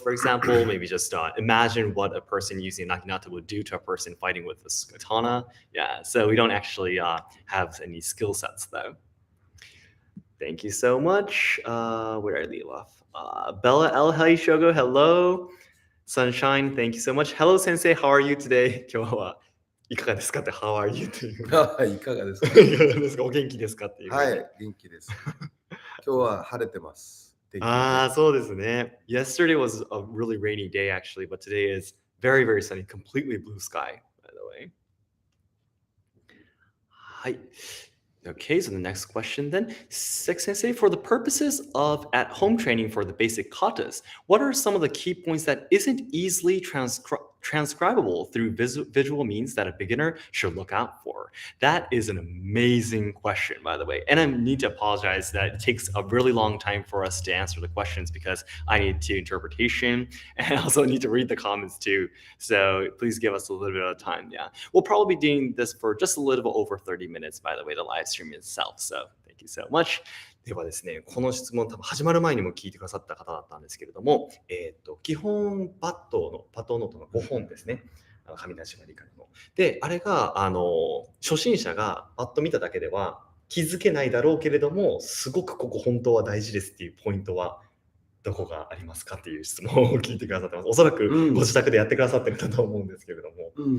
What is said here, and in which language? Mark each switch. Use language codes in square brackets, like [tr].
[en] For example, maybe just imagine what a person using naginata would do to a person fighting with this katana. Yeah, so we don't actually have any skill sets though. Thank you so much. Where did I leave off? Bella L. Hi Shogo, hello. Sunshine, thank you so much. Hello, Sensei. How are you today? [ja] 今日はいかがですかって [en] How are you [ja] という。いかがですか？いかがですか？お元気ですかっていう。はい、元気です。今日は晴れてます。そうですね。 [en] Yesterday was a really rainy day actually, but today is very, very sunny, completely blue sky, by the way. [ja] はい。 [en] Okay, so the next question then. Seki Sensei, for the purposes of at-home training for the basic katas, what are some of the key points that isn't easily transcribable through visual means that a beginner should look out for? That is an amazing question, by the way. And I need to apologize that it takes a really long time for us to answer the questions because I need to interpretation and I also need to read the comments too. So please give us a little bit of time. Yeah, we'll probably be doing this for just a little bit over 30 minutes, by the way, the live stream itself. So thank you so much. [ja] ではですね、この質問多分始まる前にも聞いてくださった方だったんですけれども、基本バトノートの5本ですね。紙なし割りからの。で、あれが、初心者がパッと見ただけでは気づけないだろうけれども、すごくここ本当は大事ですっていうポイントはどこがありますかっていう質問を聞いてくださってます。おそらくご自宅でやってくださってるんだと思うんですけれども。